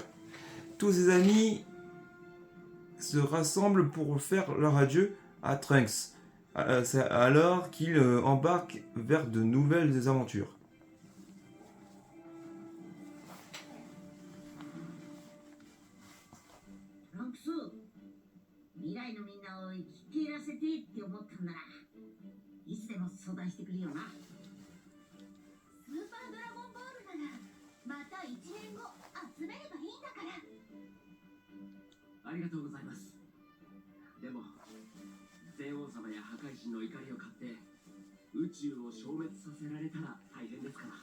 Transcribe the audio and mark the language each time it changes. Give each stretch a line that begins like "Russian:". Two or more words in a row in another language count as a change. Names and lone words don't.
French: Tous ses amis se rassemblent pour faire leur adieu à Trunks. C'est alors qu'il embarque vers de nouvelles aventures.
Japanese: Trunks, 未来のみんなを生きていらせてって思ったんならいつでも相談してくれよな。スーパードラゴンボールならまた1年後集めればいいんだから。ありがとうございます。でもゼ王様や破壊神の怒りを買って宇宙を消滅させられたら大変ですから。